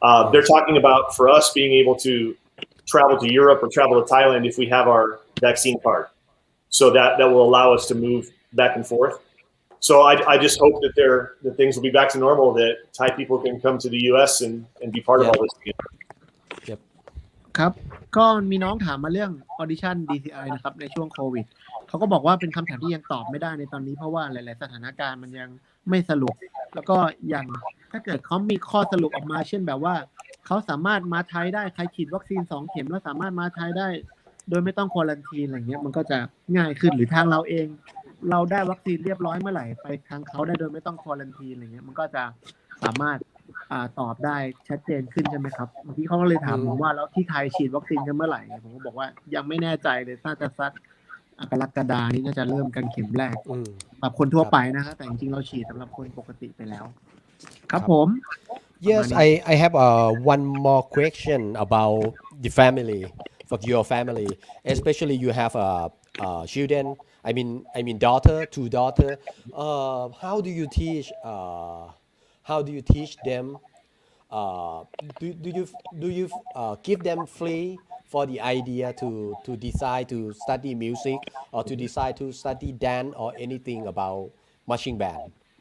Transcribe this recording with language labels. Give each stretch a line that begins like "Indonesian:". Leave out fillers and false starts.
English: They're talking about, for us, being able to travel to Europe or travel to Thailand if we have our vaccine card. So that will allow us to move back and forth. So I just hope that things will be back to normal, that Thai people can come to the U.S. and be part of all this again.
Thai: ครับ ก็มีน้องถามมาเรื่อง audition DCI นะครับในช่วงโควิดเขาก็บอกว่าเป็นคำถามที่ยังตอบไม่ได้ในตอนนี้เพราะว่าหลายๆสถานการณ์มันยังไม่สรุป แล้วก็อย่างถ้าเกิดเขามีข้อสรุปออกมาเช่นแบบว่าเขาสามารถมาไทยได้ใครฉีดวัคซีน2 เข็มแล้วสามารถมาไทยได้โดยไม่ต้องควอรันทีนอะไรเงี้ยมันก็จะง่ายขึ้นหรือทางเราเองเราได้วัคซีนเรียบร้อยเมื่อไหร่ไปทางเขาได้โดยไม่ต้องควอรันทีนอะไรเงี้ยมันก็จะสามารถ ตอบได้ชัดเจนขึ้นใช่ไหมครับเมื่อกี้เขาก็เลยถามผมว่าแล้วที่ไทยฉีดวัคซีนกันเมื่อไหร่ผมก็บอกว่ายังไม่แน่ใจเลยน่าจะสักกรกฎานี้น่าจะเริ่มกันเข็มแรกสำหรับคนทั่วไปนะครับแต่จริงๆเราฉีดสำหรับคนปกติไปแล้วครับผม
English: Yes, I have one more question about the family, for your family, especially you have children. I mean daughter, 2 daughter. How do you teach? How do you teach them? Do you give them free for the idea to decide to study music or to decide to study dance or anything about marching band?